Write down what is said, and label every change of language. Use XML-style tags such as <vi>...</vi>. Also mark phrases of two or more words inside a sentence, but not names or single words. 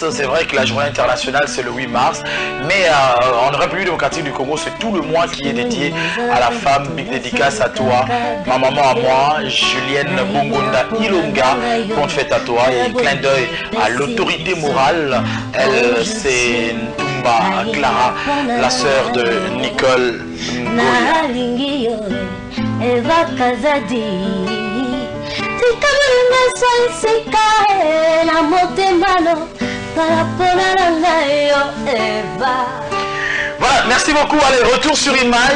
<fr>C'est vrai que la journée internationale c'est le 8 mars, mais en République démocratique du Congo c'est tout le mois qui est dédié à la femme. Big dédicace à toi, ma maman à moi, Julienne Bongonda Ilonga. Bonne fête à toi et clin d'œil à l'autorité morale. Elle c'est Ntumba Clara, la sœur de Nicole Ngoya.</fr> <ln>Eva Kazadi Tikamulinga soisika na motemano Parapona na yo Eva.</ln> <fr>Voilà, merci beaucoup. Allez, retour sur image.</fr>